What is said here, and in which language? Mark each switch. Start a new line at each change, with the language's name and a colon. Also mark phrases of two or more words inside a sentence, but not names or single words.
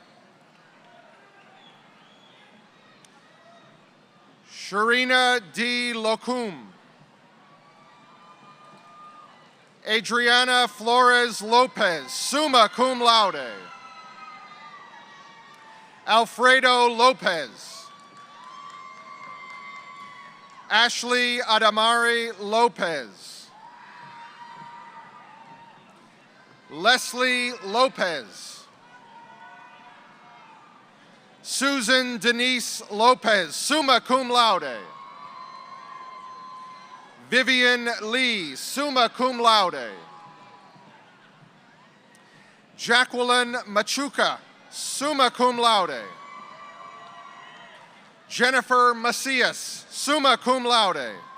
English: Sharina D. Locum. Adriana Flores Lopez,
Latin: summa cum laude.
English: Alfredo Lopez. Ashley Adamari Lopez. Leslie Lopez. Susan Denise Lopez,
Latin: summa cum laude.
English: Vivian Lee,
Latin: summa cum laude.
English: Jacqueline Machuca,
Latin: summa cum laude.
English: Jennifer Macias,
Latin: summa cum laude.